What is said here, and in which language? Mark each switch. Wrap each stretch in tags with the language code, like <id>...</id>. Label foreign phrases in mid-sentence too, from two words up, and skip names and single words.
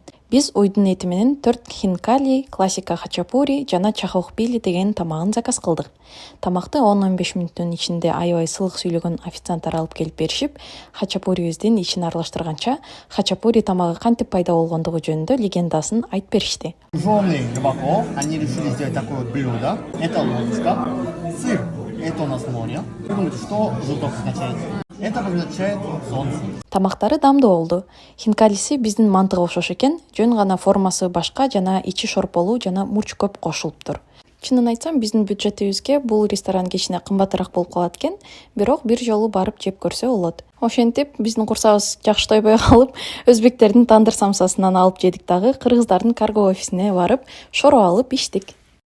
<ky>Биз уйдун эти менен 4 хинкали, классика хачапури жана чахохбили деген тамагын заказ кылдык. Тамакты 10-15 мүнөттүн ичинде аябай сылык сүйлөгөн официанттар алып келип беришип, хачапурибиздин ичин аралаштырганча, хачапури тамагы кантип пайда болгондугу жөнүндө легендасын айтып беришти.</ky> <ru>Жжёный рыбаков, они решили сделать такое вот блюдо. Это лодочка, сыр, это у нас море. Вы думаете, что желток означает? Это обозначает солнце.</ru> <ky>Тамактары дамдуу болду. Хинкалиси биздин мантыга окшош экен, жөн гана формасы башка жана ичи шорполуу жана мурч көп кошулуптур. Чынын айтсам, биздин бюджетибизге бул ресторан кичине кымбатыраак болуп калат экен, бирок бир жолу барып жеп көрсө болот. Ошентип, биздин курсагыбыз жакшы тойбой калып, өзбектердин тандыр самсасынан алып жедик дагы, кыргыздардын карго офисине барып, шоро алып иштик.</ky>